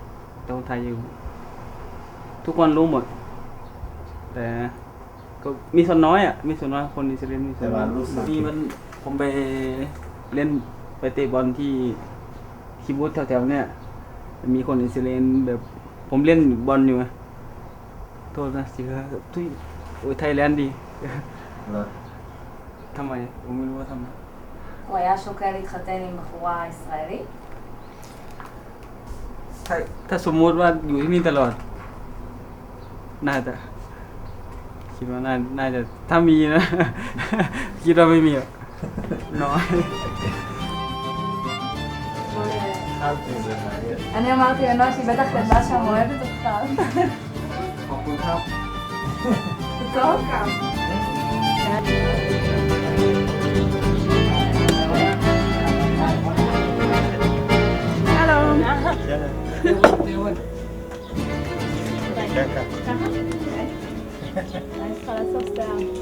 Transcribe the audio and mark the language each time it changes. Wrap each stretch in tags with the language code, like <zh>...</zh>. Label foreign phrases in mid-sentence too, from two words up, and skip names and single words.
<th>แต่คนไทยอยู่ทุกคนรู้หมดแต่ก็มีส่วนน้อยคนอิสราเอลมีส่วนน้อยนี่มันผมไปเล่นไปเตะบอลที่คิบูตแถวๆเนี่ยมีคนอิสราเอลแบบผมlenบอลอยู่ไงโทษนะสิครับทุยโอ้ยไทยแลนด์ดีทำไมผมไม่รู้ว่าทำไม</th> <he>הוא היה שוקל להתחתן עם בחורה ישראלית?</he> <th>ถ้าสมมติว่าอยู่ที่นี่ตลอดน่าจะคิดว่าน่าจะถ้ามีนะ คิดว่าไม่มีหรอกน้อย</th> <he>אני אמרתי לנועה שהיא בטח כתבה שם אוהבת אותך.</he> <th>ขอบคุณครับ</th> <he>טוב? שלום. אני צריכה לאסוף שיער.</he>